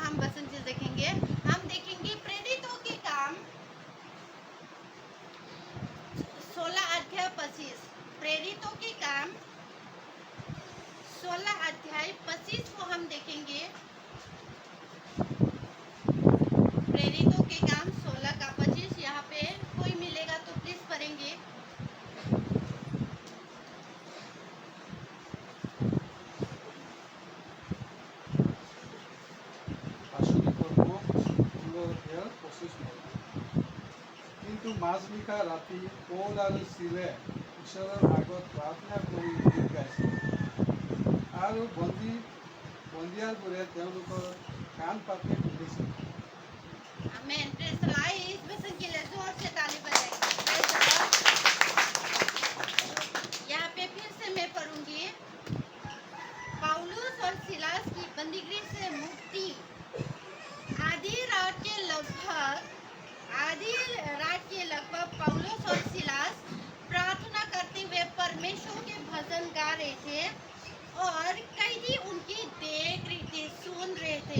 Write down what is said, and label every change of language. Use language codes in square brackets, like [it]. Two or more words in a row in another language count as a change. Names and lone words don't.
[hi] हम वचन से देखेंगे, हम देखेंगे प्रेरितों के काम 16 अध्याय 25, प्रेरितों के काम 16 अध्याय 25 को हम देखेंगे। प्रेरितों के काम 16 का 25, यहाँ पे कोई मिलेगा तो प्लीज पढ़ेंगे। [as] আসলে করব 25 কিন্তু মাজনিশা ৰাতি পৌল আৰু চিলে ঈশ্বৰৰ আগত প্ৰাৰ্থনা কৰি গীত গাইছিল আৰু বন্দীয়াৰবোৰে তেওঁলোকৰ কাণ পাতি শুনিছিল। [en] Amen, praise the Lord. [hi] इस वचन के लिए जोर से ताली बजाएंगे। [en] praise the Lord. [hi] यहाँ पे फिर से मैं पढ़ूंगी। पौलुस और सिलास की बंदीगृह से मुक्ति। आधी रात के लगभग पौलुस और सिलास प्रार्थना करते हुए परमेश्वर के भजन गा रहे थे और कैदी उनकी देख रहे थे, सुन रहे थे।